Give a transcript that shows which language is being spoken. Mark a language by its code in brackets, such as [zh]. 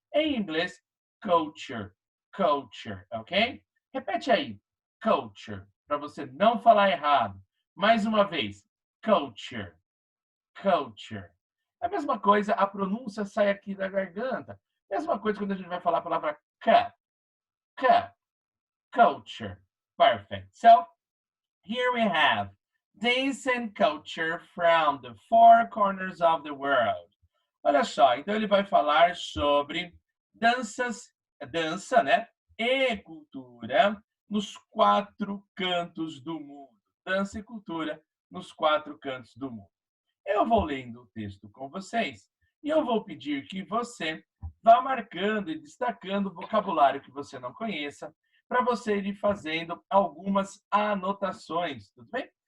[pt] Em inglês, culture. Culture, ok? Repete aí. Culture. Para você não falar errado. Mais uma vez. Culture. Culture. A mesma coisa, a pronúncia sai aqui da garganta. Mesma coisa quando a gente vai falar a palavra cup. Cup. Culture. Perfect. [en] So, here we have dance and culture from the 4 corners of the world. [pt] Olha só, então ele vai falar sobre dança, né? E cultura nos 4 cantos do mundo. Dança e cultura nos 4 cantos do mundo. Eu vou lendo o texto com vocês e eu vou pedir que você vá marcando e destacando o vocabulário que você não conheça para você ir fazendo algumas anotações, tudo bem?